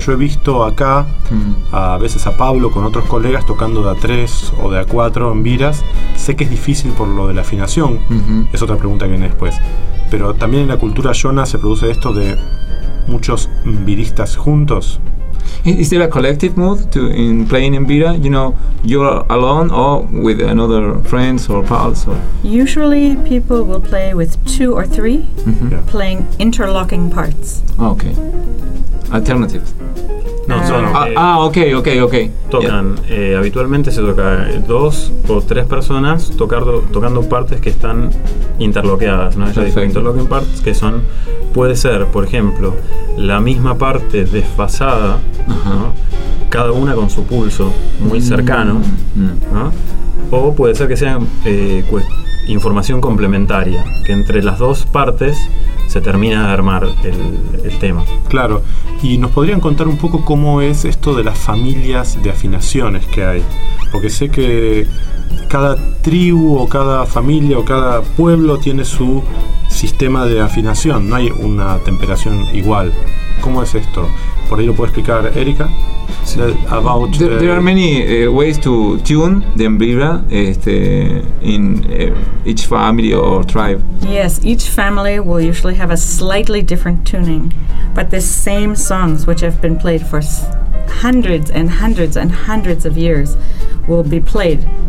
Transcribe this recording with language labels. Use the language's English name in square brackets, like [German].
[Spanish] Yo he visto acá a veces a Pablo con otros colegas tocando de a tres o de a cuatro embiras. Sé que es difícil por lo de la afinación, es otra pregunta que viene después. Pero también en la cultura Yona se produce esto de muchos embiristas juntos. [English] Is there a collective mood to in playing embira? You know, you're alone or with another friends or pals? Or? Usually people will play with two or three, playing interlocking parts. Okay. Alternatives. [Spanish] No, son... [English] Okay. [Spanish] Tocan, habitualmente se toca dos o tres personas tocando partes que están interloqueadas, ¿no? Ya dije, interlocking parts, que son... Puede ser, por ejemplo, la misma parte desfasada, ¿no? Cada una con su pulso muy cercano, ¿no? O puede ser que sea información complementaria, que entre las dos partes se termina de armar el tema. Claro, y nos podrían contar un poco cómo es esto de las familias de afinaciones que hay, porque sé que cada tribu o cada familia o cada pueblo tiene su sistema de afinación, no hay una temperación igual. ¿Cómo es esto? Por ahí lo puede explicar Erika. Sí. There are many ways to tune the embira in each family or tribe. Yes, each family will usually have a slightly different tuning, but the same songs which have been played for hundreds and hundreds and hundreds of years will be played.